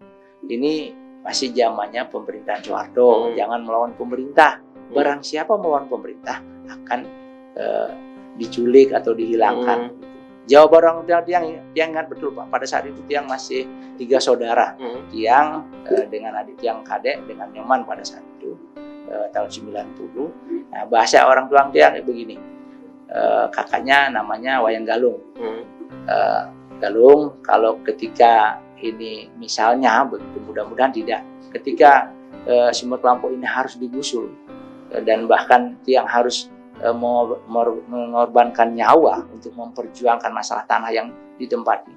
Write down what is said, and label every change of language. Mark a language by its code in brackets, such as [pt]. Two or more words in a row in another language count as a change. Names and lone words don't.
[id] Ini masih zamannya pemerintahan Soeharto, jangan melawan pemerintah. Barang siapa melawan pemerintah akan diculik atau dihilangkan. Jawab orang tiang ingat betul Pak, pada saat itu tiang masih 3 saudara. Tiang dengan adik tiang kadek dengan Nyoman pada saat itu tahun 90. Nah, bahasa orang tua tiang begini, kakaknya namanya Wayang Galung. Galung, kalau ketika ini misalnya begitu, mudah-mudahan tidak, ketika Sumatera Lampau ini harus digusur dan bahkan tiang harus mengorbankan nyawa untuk memperjuangkan masalah tanah yang ditempati.